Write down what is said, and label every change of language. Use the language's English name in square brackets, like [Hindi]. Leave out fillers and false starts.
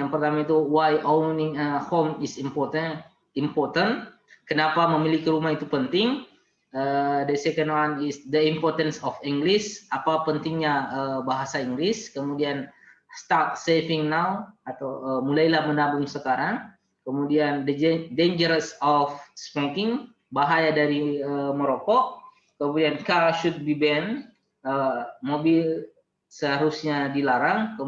[Indonesian] Yang pertama itu [English] why owning a home is important. [Indonesian] Kenapa memiliki rumah itu penting. [English] The second one is the importance of English. [Indonesian] Apa pentingnya bahasa Inggris. Kemudian [English] start saving now, [Indonesian] atau mulailah menabung sekarang. Kemudian [English] the dangers of smoking, [Indonesian] bahaya dari merokok. Kemudian [English] car should be banned, [Indonesian] mobil seharusnya dilarang.